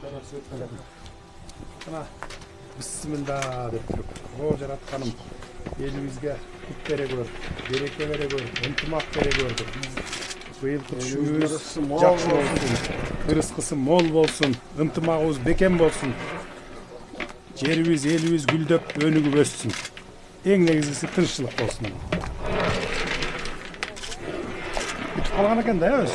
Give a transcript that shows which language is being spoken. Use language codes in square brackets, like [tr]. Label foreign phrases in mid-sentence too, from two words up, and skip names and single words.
[ky] Ana bismillah dep turup. O Jaratkanım elimizge kut bere gör, bereke bere gör, ынтымак bere gördük. Быйыл күтүшүбүз жакшы болсун, ырыскысы мол болсун, ынтымагыбыз бекем болсун. Жерибиз, элибиз гүлдөп, өнүгүп өссүн. Эң негизгиси тынччылык болсун. Бүтүп калган экен да өзү.